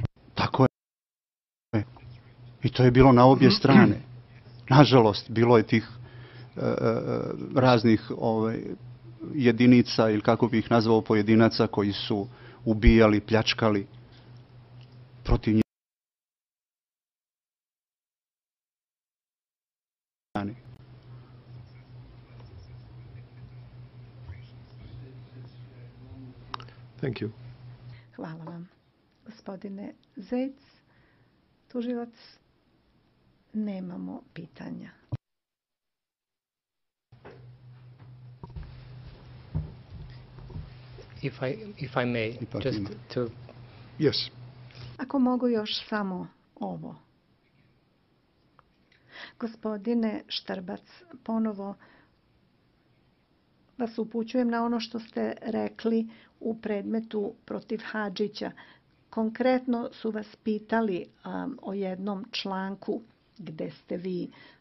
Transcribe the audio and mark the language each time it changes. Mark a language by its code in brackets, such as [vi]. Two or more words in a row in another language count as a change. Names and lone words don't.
[sr] Tako je. I to je bilo na obje strane. Nažalost, bilo je tih raznih jedinica ili kako bih ih nazvao pojedinaca koji su ubijali, pljačkali protiv njih. [en] thank you. [sr] Hvala vam. Gospodine Zec, tužilac, nemamo pitanja. [en] If I may, just to... Yes. [sr] Ako mogu još samo ovo. Gospodine Štrbac, ponovo vas upućujem na ono što ste rekli u predmetu protiv Hadžića. Konkretno su vas pitali o jednom članku gdje ste vi